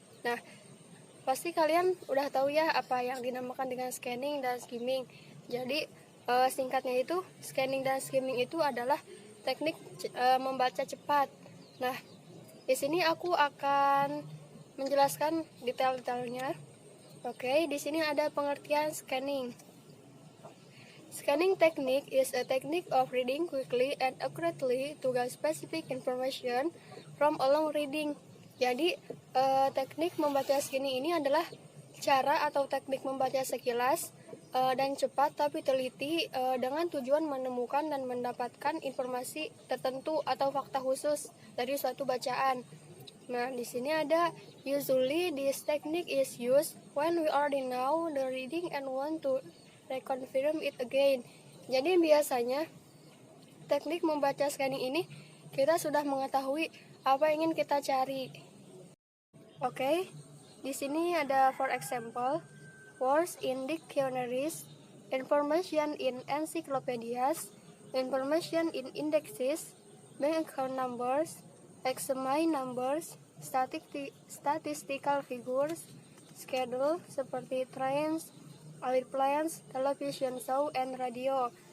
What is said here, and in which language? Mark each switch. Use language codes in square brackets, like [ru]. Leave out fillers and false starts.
[id] Nah, pasti kalian udah tahu ya apa yang dinamakan dengan scanning dan skimming. Jadi singkatnya itu scanning dan skimming itu adalah teknik membaca cepat. Nah, di sini aku akan menjelaskan detail-detailnya. Oke, di sini ada pengertian scanning. [en] Scanning technique is a technique of reading quickly and accurately to get specific information from a long reading. [id] Jadi, teknik membaca scanning ini adalah cara atau teknik membaca sekilas dan cepat tapi teliti dengan tujuan menemukan dan mendapatkan informasi tertentu atau fakta khusus dari suatu bacaan. Nah, di sini ada [en] usually this technique is used when we already know the reading and want to reconfirm it again. [id] Jadi biasanya teknik membaca scanning ini kita sudah mengetahui apa yang ingin kita cari. Oke, di sini ada [en] for example, words in dictionaries, information in encyclopedias, information in indexes, bank account numbers, examine numbers, statistical figures, schedule [id] seperti [en] trains, airplanes, television show, and radio.